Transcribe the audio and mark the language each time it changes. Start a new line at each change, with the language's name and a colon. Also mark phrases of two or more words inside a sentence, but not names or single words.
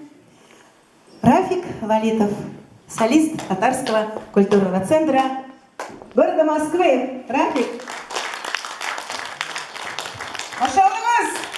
Russian: Рафик Валитов, солист Татарского культурного центра города Москвы. Рафик.
Turkish: Hoş geldiniz.